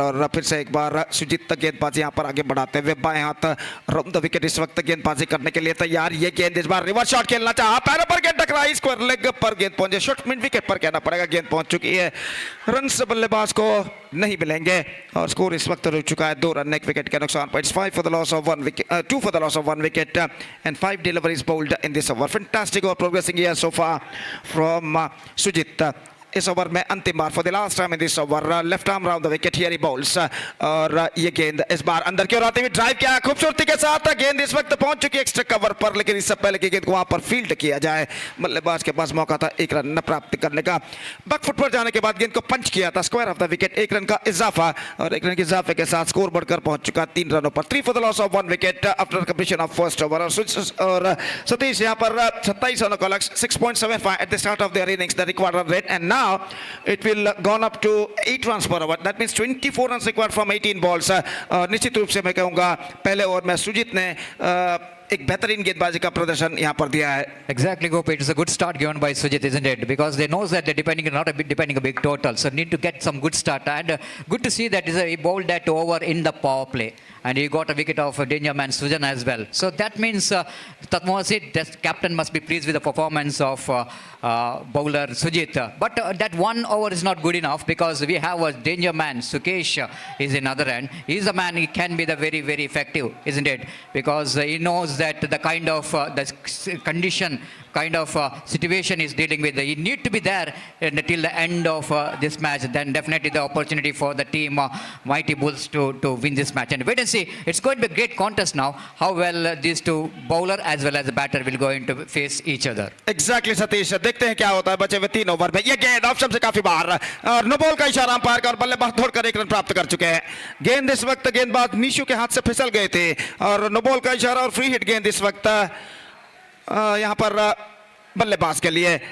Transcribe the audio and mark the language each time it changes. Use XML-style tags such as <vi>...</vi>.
<hi>और फिर से एक बार सुजीत गेंदबाजी यहां पर आगे बढ़ाते हुए बाएं हाथ राउंड द विकेट इस वक्त गेंदबाजी करने के लिए तैयार। ये गेंद इस बार रिवर्स शॉट खेलना चाहा, पैरों पर गेंद टकराई, स्क्वायर लेग पर गेंद पहुंचे, शॉट मिड विकेट पर कहना पड़ेगा, गेंद पहुंच चुकी है। रन बल्लेबाज को नहीं मिलेंगे और स्कोर इस वक्त रुक चुका है 2 रन 1 विकेट के नुकसान पर।</hi> <en>5 for the loss of 1 wicket, 2 for the loss of 1 wicket and 5 deliveries bowled in this over. Fantastic over progressing here so far from Sujit.</en> <hi>इस ओवर में अंतिम बार</hi> <en>For the last time in this over, left arm round the wicket here he bowls.</en> <hi>और ये गेंद इस बार अंदर की ओर आते हुए ड्राइव किया खूबसूरती के साथ, गेंद इस वक्त पहुंच चुकी है एक्स्ट्रा कवर पर, लेकिन इससे पहले की गेंद को वहां पर फील्ड किया जाए, बल्लेबाज के पास मौका था 1 रन प्राप्त करने का। बैकफुट पर जाने के बाद गेंद को पंच किया था, square of the wicket, 1 run का इजाफा, और 1 रन के इजाफे के साथ स्कोर बढ़कर पहुंच चुका 3 रनों पर।</hi> <en>3 for the loss of 1 wicket after completion of first over.</en> <hi>और सतीश यहां पर 27 रनों का लक्ष्य,</hi> <en>6.75 at the start of their innings the required run rate, and now it will gone up to 8 runs per over. That means 24 runs required from 18 balls.</en> <hi>निश्चित रूप से मैं कहूंगा पहले ओवर में सुजीत ने एक बेहतरीन गेंदबाजी का प्रदर्शन यहां पर दिया है।</hi> <en>Exactly, Gopi. It's a good start given by Sujit, isn't it? Because they knows that they're depending a big total, so need to get some good start. And good to see that he bowled that over in the power play, and he got a wicket of danger man Sujan as well. So that means the captain must be pleased with the performance of bowler Sujit. But that 1 over is not good enough, because we have a danger man Sukesh is in other end. He's a man, he can be the very, very effective, isn't it? Because he knows that the kind of the condition, kind of situation he's dealing with, he need to be there till the end of this match. Then definitely the opportunity for the team Mighty Bulls to win this match. And wait and see, it's going to be a great contest now, how well these two bowler as well as the batter will go into face each other. Exactly, Satish.</en> <hi>देखते हैं क्या होता है बचे हुए 3 over में। ये गेंद ऑप्शन से काफी बाहर, और नो बॉल का इशारा अंपायर का, और बल्लेबाज दौड़कर 1 रन प्राप्त कर चुके हैं। गेंद इस वक्त गेंदबाज निशु के हाथ से फिसल गए थे, और नो बॉल का इशारा और फ्री हिट गेंद इस वक्त यहां पर बल्लेबाज के लिए।</hi>